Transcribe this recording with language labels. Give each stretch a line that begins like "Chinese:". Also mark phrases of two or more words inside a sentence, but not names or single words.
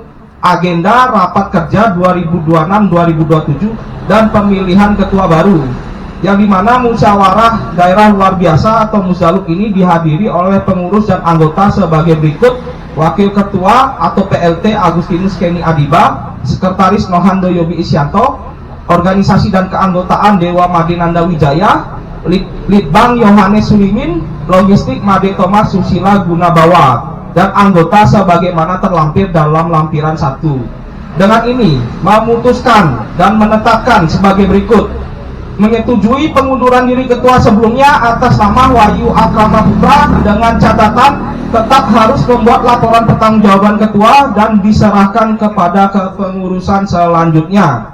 Indonesian: Agenda rapat kerja 2026-2027 dan pemilihan ketua baru, yang dimana musyawarah daerah luar biasa atau Musdaluk ini dihadiri oleh pengurus dan anggota sebagai berikut: Wakil Ketua atau PLT Agustinus Kenny Adiba, Sekretaris Nohando Yobi Isyanto, Organisasi dan Keanggotaan Dewa Made Nanda Wijaya, Litbang Yohanes Sulimin, Logistik Made Thomas Susila Gunabawa, dan anggota sebagaimana terlampir dalam lampiran 1. Dengan ini memutuskan dan menetapkan sebagai berikut: menyetujui pengunduran diri ketua sebelumnya atas nama Wahyu Akrama Putra dengan catatan tetap harus membuat laporan pertanggungjawaban ketua dan diserahkan kepada kepengurusan selanjutnya.